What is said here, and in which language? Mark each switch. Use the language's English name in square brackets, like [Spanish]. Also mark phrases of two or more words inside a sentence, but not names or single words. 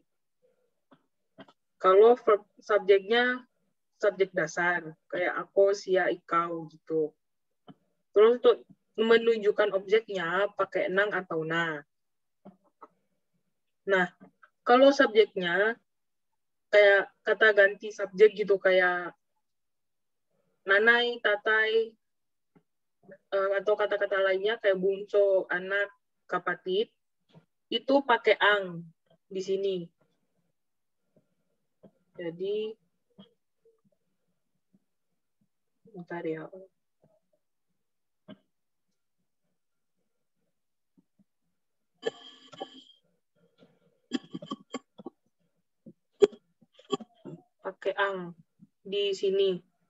[Indonesian] Kalau verb subjeknya subjek dasar kayak aku, [Filipino] sia, ikau [Indonesian] gitu. Terus untuk menunjukkan objeknya pakai nang atau na. Nah, kalau subjeknya kayak kata ganti subjek gitu kayak [Filipino] nanay, tatay, [Indonesian] atau kata-kata lainnya kayak [Filipino] bunso, anak, kapatid, [Indonesian] itu pakai ang di sini. Jadi, bentar ya. Pakai ang di sini.